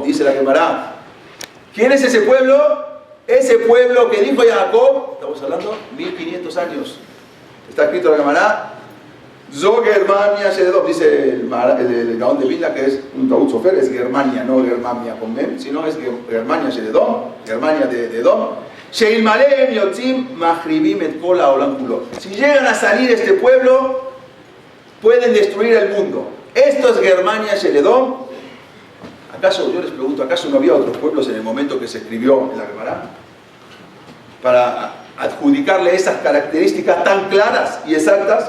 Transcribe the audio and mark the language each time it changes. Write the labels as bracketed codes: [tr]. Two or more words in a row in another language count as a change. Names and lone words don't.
[es] Dice la Gemara. ¿Quién es ese pueblo? Ese pueblo que dijo Jacob, estamos hablando 1500 años. Está escrito en la Gemara. [he] זו גרמניה של אדום, [es] dice el Gaón de Vilna, que es un [he] טעות סופר, [es] es Germania, no Germania con Mem, sino es [he] גרמניה של אדום, [es] Germania de Edom. [he] שאילמלאם יוצאים מחריבים את כל העולם כולו. [es] Si llegan a salir este pueblo, pueden destruir el mundo. Esto es [he] גרמניה של אדום. [es] ¿Acaso, yo les pregunto, acaso no había otros pueblos en el momento que se escribió en la Gemara? Para adjudicarle esas características tan claras y exactas.